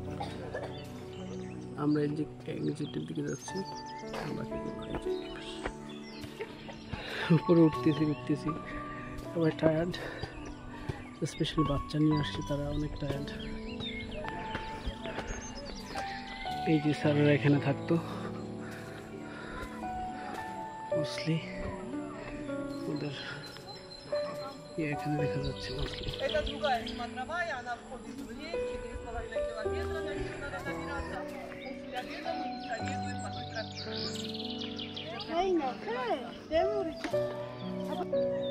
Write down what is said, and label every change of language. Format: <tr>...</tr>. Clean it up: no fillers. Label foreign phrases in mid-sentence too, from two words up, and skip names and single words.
<bn>আমরা এক্সিটের দিকে যাচ্ছি উপরে উঠতেছি সবাই</bn> <en>tired specially</en> <bn>বাচ্চা নিয়ে আসছি তারা অনেক টায়ার্ড এই যে স্যারেরা এখানে থাকতো মোস্টলি ওদের এখানে দেখা যাচ্ছে মোস্টলি</bn> <ru>Это другая смотровая, она входит в лес, 4,5 километра на них надо добираться. После обеда мы не советуем по той тропе.</ru>